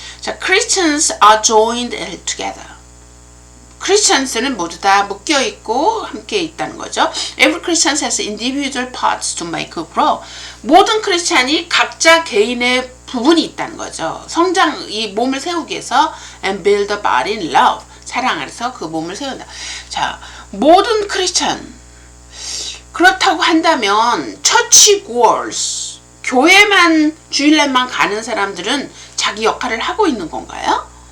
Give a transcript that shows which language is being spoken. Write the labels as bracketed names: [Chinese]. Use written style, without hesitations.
[English] 자, Christians are joined together. [Korean] Christians는 모두 다 묶여 있고 함께 있다는 거죠. [English] Every Christian has individual parts to make a grow. [Korean] 모든 크리스찬이 각자 개인의 부분이 있다는 거죠. 성장, 이 몸을 세우기 위해서 [English] and build the body in love. [Korean] 사랑 안에서 그 몸을 세운다. 자, 모든 크리스찬 그렇다고 한다면 church goers, 교회만 주일날만 가는 사람들은 자기 역할을 하고 있는 건가요?